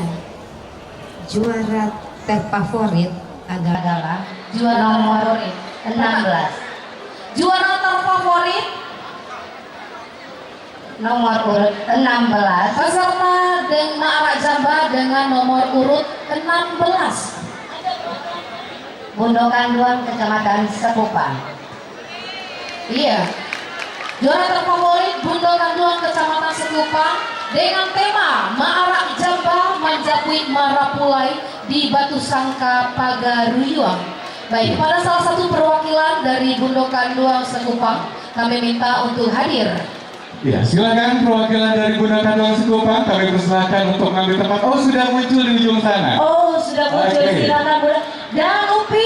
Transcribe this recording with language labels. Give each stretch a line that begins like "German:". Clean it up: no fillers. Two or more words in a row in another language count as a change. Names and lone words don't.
Indonesian: Juara terfavorit adalah Juara nomor terfavorit 16. Juara terfavorit Nomor urut 16 peserta dengan Ma'arak Jamba dengan nomor urut 16. Bundokan Duang, Kecamatan Sekupang. Iya. Juara terfavorit Bundokan Duang, Kecamatan Sekupang dengan tema Ma'arak Jamba Manjapuit Marapulai di Batu Sangka Pagaruyuang. Baik, pada salah satu perwakilan dari Bundokan Duang Sekupang kami minta untuk hadir. Ya, silakan perwakilan dari Bundokan Duang Sekupang, kami persilakan untuk mengambil tempat. Oh, sudah muncul di ujung sana. Oh, sudah muncul. Oke. Silakan Bunda. Dan Upi.